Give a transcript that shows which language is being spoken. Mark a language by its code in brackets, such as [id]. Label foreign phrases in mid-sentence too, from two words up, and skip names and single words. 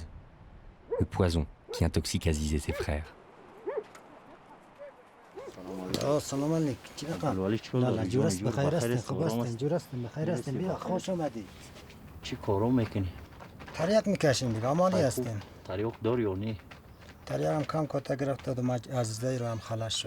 [fr] Le poison qui intoxique Aziz et ses frères. [fa] سلام علیکم. جورست بخیر هستین، خوب هستین، جورستین بخیر هستین. بیا خوش آمدید. چی کارو میکنی؟ تریاک میکشیم دیگه، آماده هستیم. تریاک داری یا نه؟ تریاک هم کم کتا گرفت و عزیزی رو هم خلاص شد.